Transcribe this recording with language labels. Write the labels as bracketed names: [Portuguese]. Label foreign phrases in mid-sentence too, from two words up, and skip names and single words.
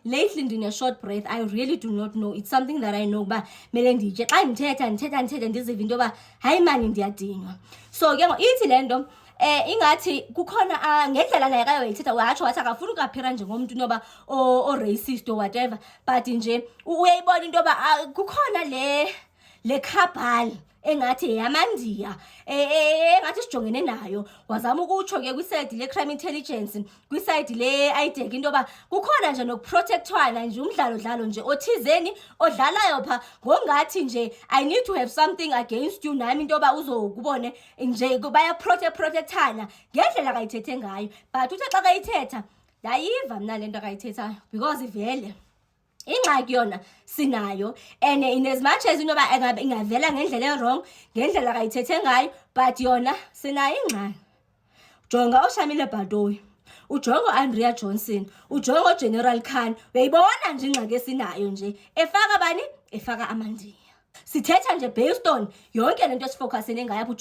[English] Lately ndine-short breath, I really do not know. It's something that I know [Xhosa] uba mele nditye xa ndithetha ndiziva into yoba hayi mani ndiyadinwa. So ke ithi le nto ingathi kukhona ngendlela naye kayo wayithetha watsho wathi akafuni ukuaphira njengomntu inoba o-racist [English] or whatever, [Xhosa] but nje uyayibona into yoba kukhona le cabal engathi yamaNdiya engathi sijongene nayo. Wazama ukutsho ke kwisayidi le-crime intelligence, kwisayidi le-IDEC into yoba kukhona nje nokuprotectwana nje umdlalo nje othizeni odlalayo pha ngongathi nje [English] I need to have something against you [Xhosa] nami into yoba uzokubone nje bayaprotectana ngendlela kayithethe ngayo. But uthe xa kayithetha ndayiva mna le nto kayithethayo because vele ingxaki yona sinayo, [English] and in as much as [Xhosa] into yoba ingavela ngendlela e-wrong ngendlela kayithethe ngayo, but yona sinayo ingxaki. Jonga uShamile Batoyi, ujonga uAndrea Johnson, ujonga uGeneral Khan, uyayibona nje ingxaki esinayo nje efaka bani, efaka amaNdiya. Sithetha nje [English] based on [Xhosa] yonke lento esifocusene ngayo apho.